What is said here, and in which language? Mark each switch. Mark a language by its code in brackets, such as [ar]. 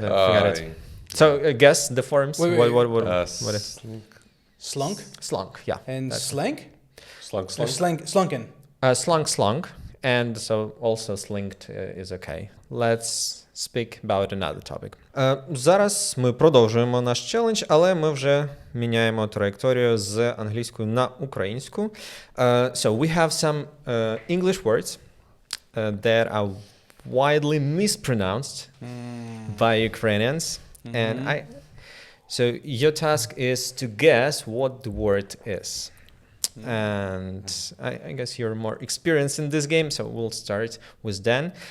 [en] then forget it. So guess the forms. Wait. What is Slink. slunk slunk? Yeah. and that's- slank? Slunk. Or slunken. Slunk, and so also slinked is okay. Let's speak about another topic. [uk] Зараз ми продовжуємо наш челендж, але ми вже міняємо траєкторію з англійської на українську. [en] So we have some English words that are widely mispronounced by Ukrainians, and so your task is to guess what the word is. And I guess you're more experienced in this game, so we'll start with Dan.